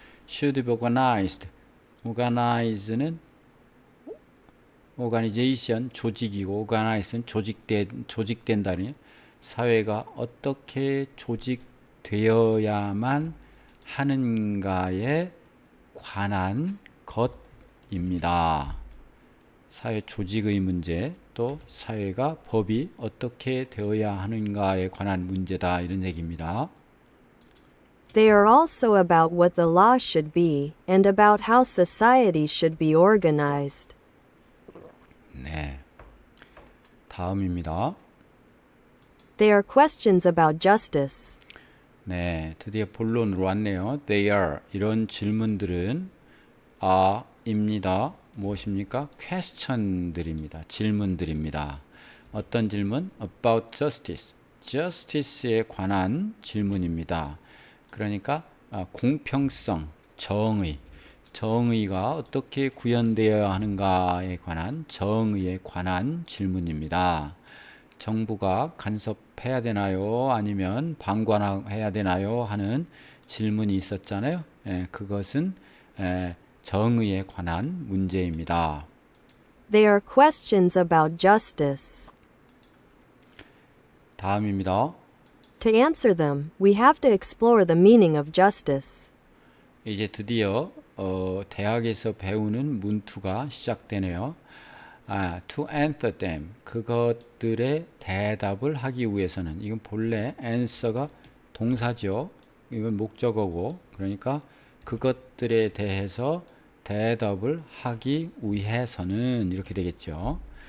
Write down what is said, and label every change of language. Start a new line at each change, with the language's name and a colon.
English: should be organized,
Korean: organize는 organization, 조직이고 organize는 조직된다니, 사회가 어떻게 조직되어야만 하는가에 관한 것입니다. 사회 조직의 문제, 또 사회가 법이 어떻게 되어야 하는가에 관한 문제다, 이런 얘기입니다.
English: They are also about what the law should be, and about how society should be organized.
Korean: 네. 다음입니다.
English: They are questions about justice.
Korean: 네, 드디어 본론으로 왔네요.
English: They are,
Korean: 이런 질문들은 입니다. 무엇입니까? question들입니다. 질문들입니다. 어떤 질문? about justice, justice에 관한 질문입니다. 그러니까 공평성, 정의가 어떻게 구현되어야 하는가에 관한, 정의에 관한 질문입니다. 정부가 간섭해야 되나요? 아니면 방관해야 되나요? 하는 질문이 있었잖아요. 그것은 정의에 관한 문제입니다.
English: They are questions about justice.
Korean: 다음입니다.
English: To answer them, we have to explore the meaning of justice.
Korean: 이제 드디어 대학에서 배우는 문투가 시작되네요.
English: To answer them,
Korean: 그것들의 대답을 하기 위해서는, 이건 본래 answer가 동사죠. 이건 목적어고, 그러니까 그것들에 대해서 대답을 하기 위해서는 이렇게 되겠죠.